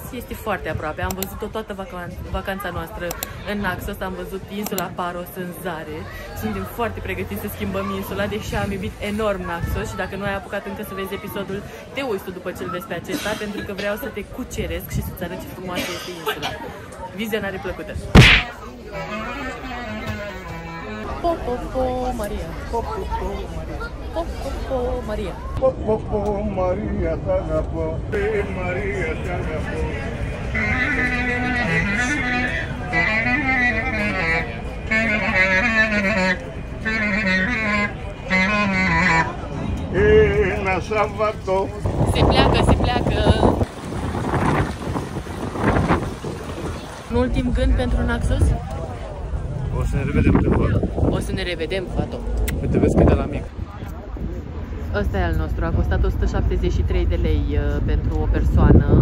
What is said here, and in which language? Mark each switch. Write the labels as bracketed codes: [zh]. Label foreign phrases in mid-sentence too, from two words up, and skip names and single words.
[ro] Este foarte aproape, am văzut-o toată vacanța noastră în Naxos, am văzut insula Paros în zare. Suntem foarte pregătiți să schimbăm insula, deși am iubit enorm Naxos și dacă nu ai apucat încă să vezi episodul, te uiți tu după ce îl vezi pe acesta, pentru că vreau să te cuceresc și să-ți arăt ce frumoasă este insula. Vizionare plăcută! [el] Πο-πο-πο, Μαρία! Πο-πο-πο, Μαρία! Πο-πο-πο, Μαρία! Πο-πο-πο, Μαρία, σ'αγαπώ! Μαρία, σ'αγαπώ! Na sabato! [ro] Se pleacă! Un ultim gând pentru Naxos? O să ne revedem pe acolo. O să ne revedem, fato. Uite, vezi că de la mic. Ăsta e al nostru, a costat 173 de lei pentru o persoană.